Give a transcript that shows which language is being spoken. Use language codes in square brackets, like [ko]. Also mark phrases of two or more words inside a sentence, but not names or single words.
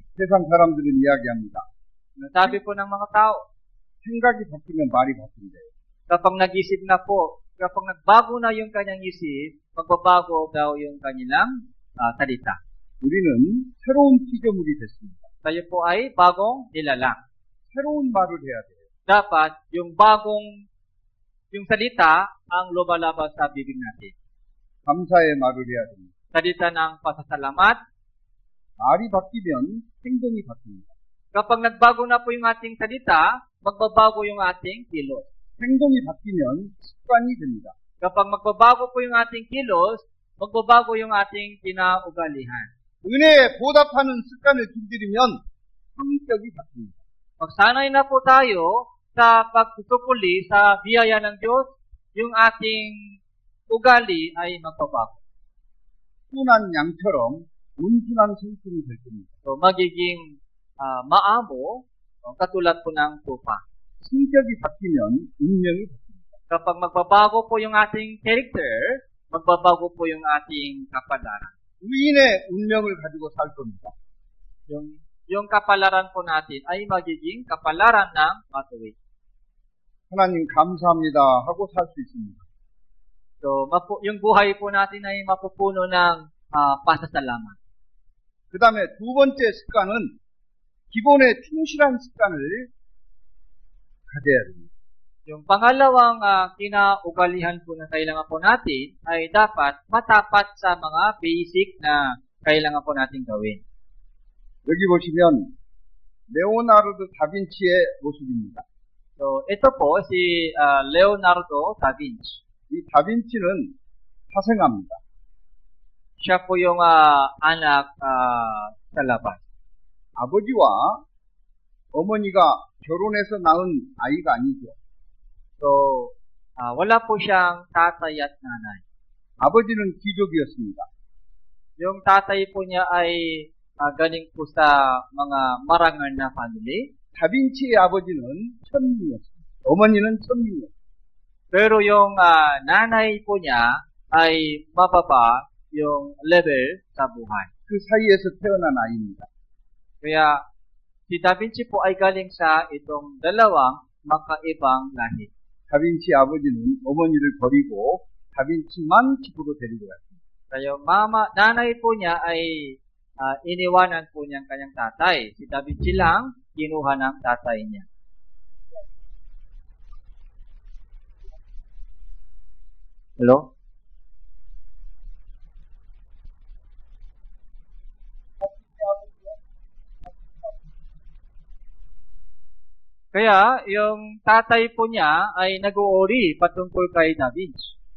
[ko] 세상 사람들은 이야기합니다. [tl] Sabi po ng mga tao, [ko] 생각이 바뀌면 말이 바뀐대요. [tl] kapag nag-isip na po, kapag nagbago na yung kanyang isip, magbabago daw yung kanilang salita. [ko] 우리는 새로운 피조물이 됐습니다. [tl] Tayo po ay bagong nilalang. [ko] 새로운 말을 해야 돼요. [tl] Dapat yung yung salita ang lumalabas sa bibig natin. [ko] 감사의 말을 해야 됩니다. [tl] Salita ng pasasalamat. [ko] 말이 바뀌면 행동이 바뀝니다. [tl] Kapag nagbago na po yung ating salita, magbabago yung ating kilos. [ko] 행동이 바뀌면 습관이 됩니다. [tl] Kapag magbabago po yung ating kilos, magbabago yung ating kinaugalian. [ko] 은혜에 보답하는 습관을 길들이면 성격이 바뀝니다. [tl] Magsanay na po tayo sa pagsusupuli sa biyaya ng Diyos, yung ating ugali ay magbabago. [ko] 순한 양처럼 온순한 성품이 될 겁니다. [tl] So, magiging maamo, katulad po ng tupa. [ko] 성격이 바뀌면 운명이 바뀝니다. [tl] Kapag magbabago po yung ating character, magbabago po yung ating kapalaran. [ko] 의인의 운명을 가지고 살 겁니다. [tl] Yung kapalaran po natin ay magiging kapalaran ng matuwid. [ko] 하나님 감사합니다 하고 살 수 있습니다. [tl] So, yung buhay po natin ay mapupuno ng pasasalamat. [ko] 그 다음에 두 번째 습관은 기본에 충실한 습관을 가져야 됩니다. [tl] Yung pangalawang kinaugalihan po na kailangan po natin ay dapat matapat sa mga basic na kailangan po natin gawin. [ko] 여기 보시면 레오나르도 다빈치의 모습입니다. [tl] So, ito po si Leonardo da Vinci. [ko] 이 다빈치는 사생아입니다. [tl] Siya po yung anak sa labas. [ko] 아버지와 어머니가 결혼해서 낳은 아이가 아니죠. [tl] So, wala po siyang tatay at nanay. [ko] 아버지는 귀족이었습니다. [tl] Yung tatay po niya ay galing po sa mga marangal na family. [ko] 다빈치의 아버지는 천민이었습니다. 어머니는 천민이었습니다. [tl] Pero yung nanay po niya ay mababa yung level sa buhay. [ko] 그 사이에서 태어난 아이입니다. [tl] Kaya si Da Vinci po ay galing sa itong dalawang makaibang lahi. [ko] 다빈치 아버지는 어머니를 버리고 다빈치만 집으로 데리고 갔습니다. [tl] Kaya nanay po niya ay iniwanan po niyang kanyang tatay. Si Da Vinci lang kinuha ng tatay niya. Hello? Kaya, yung tatay po niya ay nag-uuri patungkol kay Da Vinci.